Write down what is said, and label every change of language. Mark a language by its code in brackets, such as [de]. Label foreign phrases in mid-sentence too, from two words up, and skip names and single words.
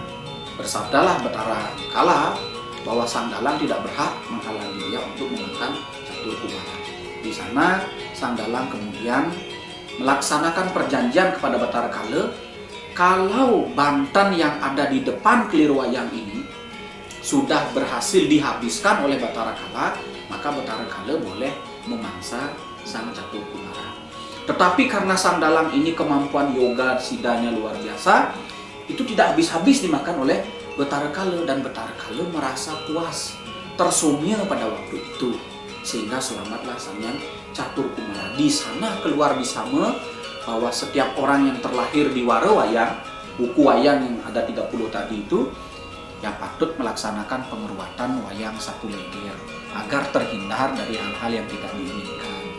[id] Bersabdalah Betara Kala bahwa sang dalang tidak berhak menghalangi dia untuk mengangkat Catur Kumara. Di sana sang dalang kemudian melaksanakan perjanjian kepada Betara Kala, kalau Banten yang ada di depan kelir wayang ini sudah berhasil dihabiskan oleh Betara Kala, maka Betara Kala boleh memangsa sang Catur Kumara. Tetapi karena sang dalang ini kemampuan yoga sidanya luar biasa, itu tidak habis-habis dimakan oleh Betara Kala, dan Betara Kala merasa puas, tersumia pada waktu itu, sehingga selamatlah Sang Hyang Catur Kumara. Di sana keluar bisama bahwa setiap orang yang terlahir di wara wayang, buku wayang yang ada 30 tadi itu, yang patut melaksanakan pengeruatan wayang sapu leger agar terhindar dari hal-hal yang tidak diinginkan.